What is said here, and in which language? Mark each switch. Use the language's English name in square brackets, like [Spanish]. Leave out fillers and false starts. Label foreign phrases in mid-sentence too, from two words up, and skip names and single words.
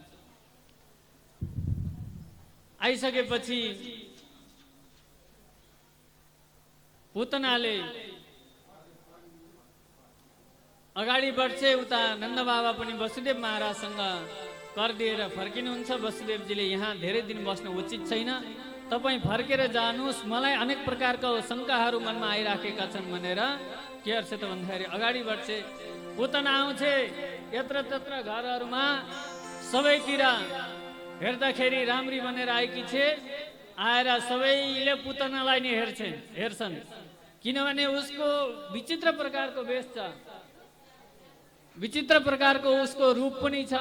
[Nepali] आइसकेपछि पुतनाले अगाडि बढ्छे। उता नन्द बाबा पनि वसुदेव महाराजसँग कर दिएर फर्किनुहुन्छ। वसुदेवजीले यहाँ धेरै दिन बस्न उचित छैन, तपाईँ फर्केर जानुहोस्, मलाई अनेक प्रकारका शङ्काहरू मनमा आइराखेका छन् भनेर के गर्छ त भन्दाखेरि अगाडि बढ्छे। पुतना आउँछे। यत्र तत्र घरहरूमा सबैतिर हेर्दाखेरि राम्री बनेर आएकी छे। आएर सबैले पुतनालाई नै हेर्छन्, किनभने उसको विचित्र प्रकारको वेश छ, विचित्र प्रकारको उसको रूप पनि छ।